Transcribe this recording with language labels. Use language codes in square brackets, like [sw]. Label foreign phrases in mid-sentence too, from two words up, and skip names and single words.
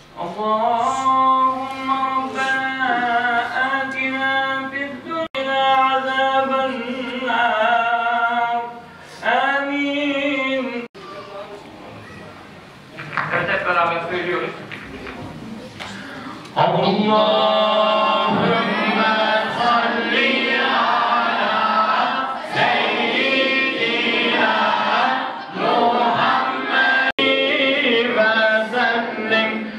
[ar] اللهم ربنا آتنا في الدنيا عذاب النار آمين. [tr] Evet, hep beraber söylüyoruz. [ar] اللهم صل على سيدنا محمد وسلم.